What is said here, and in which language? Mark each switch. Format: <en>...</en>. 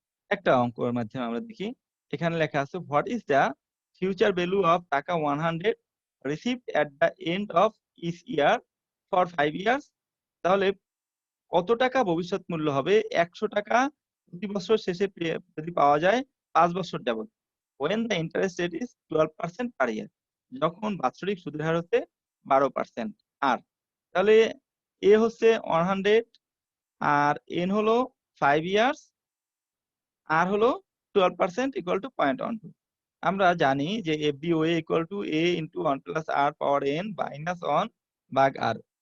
<bn>একটা অঙ্কের মাধ্যমে আমরা দেখি। এখানে লেখা আছে</bn> <en>What is the future value of taka 100 received at the end of each year for 5 years.</en> <bn>তাহলে কত টাকা ভবিষ্যৎ মূল্য হবে 100 টাকা প্রতি বছর শেষে যদি পাওয়া যায় 5 বছর যাবত।</bn> <en>when the interest rate is 12% per year,</en> <bn>যখন বাৎসরিক সুদের হার হচ্ছে 12%। আর তাহলে এ হচ্ছে 100, আর এন হলো 5 ইয়ার্স, আর হলো 12% ইকুয়াল টু 0.12। আমরা জানি যে এফবিওএ equal to A into 1 plus আর power N minus 1 ভাগ আর।</bn>